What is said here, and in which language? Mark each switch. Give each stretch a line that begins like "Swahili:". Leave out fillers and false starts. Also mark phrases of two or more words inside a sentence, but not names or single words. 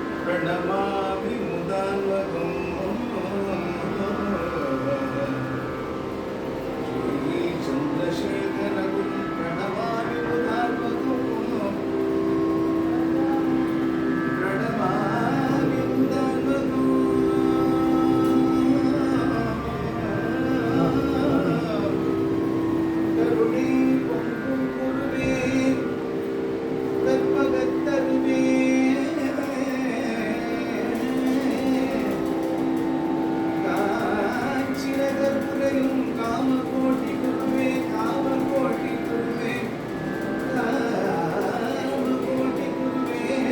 Sanskrit: प्रणमामि मुदान्वगं श्री चन्द्रशेखरगुरुं प्रणमामि मुदान्वगं प्रणमामि मुदान्वगं
Tamil: करुणे பொங்கும் குருவே கற்பகத்தருவே காஞ்சிநகர்புரையும் காமகோட்டி குருவே காமகோட்டி குருவே காமகோட்டி குருவே